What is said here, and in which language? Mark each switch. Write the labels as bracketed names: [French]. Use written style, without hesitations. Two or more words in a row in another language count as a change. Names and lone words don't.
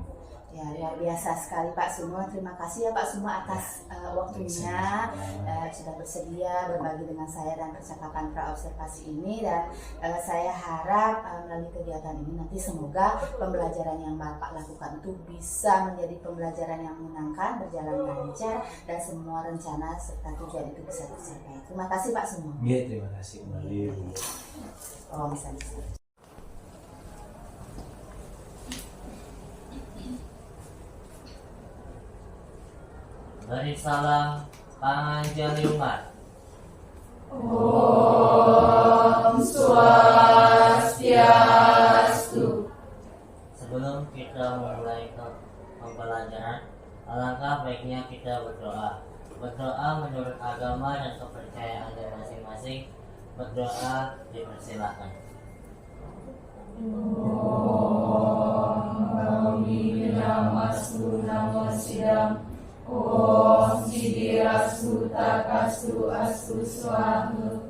[Indonesian] Ya, luar biasa sekali Pak Sumo. Terima kasih ya Pak Sumo atas waktunya, sudah bersedia berbagi dengan saya dan percakapan pra-observasi ini, dan saya harap melalui kegiatan ini nanti semoga pembelajaran yang Bapak lakukan itu bisa menjadi pembelajaran yang menyenangkan, berjalan lancar, dan semua rencana serta tujuan itu bisa tercapai. Terima kasih Pak Sumo. Iya, terima kasih kembali. Oh, misalnya. Beri salam Panganjali umat. [Sanskrit] Om Swastiastu. [Indonesian] Sebelum kita memulai pembelajaran, alangkah baiknya kita berdoa. Berdoa menurut agama dan kepercayaan Anda masing-masing. Berdoa dipersilakan. [Sanskrit] Om Sidirastu Takastu Astu Swaha.